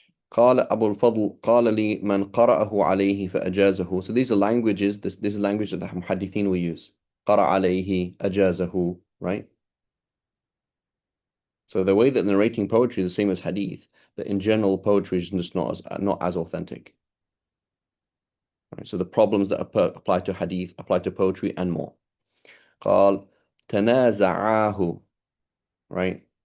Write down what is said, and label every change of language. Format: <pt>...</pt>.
<ar>قال أبو الفضل قال لي من قرأه عليه فأجازه.</ar> <en>So these are languages, this is language that the muhaddithin will use.</en> <ar>قرأ عليه أجازه,</ar> <en>right? So the way that narrating poetry is the same as hadith, that in general poetry is just not as authentic. Right? So the problems that apply to hadith apply to poetry and more.</en> <ar>قال تنازعاه,</ar> <en>right?</en>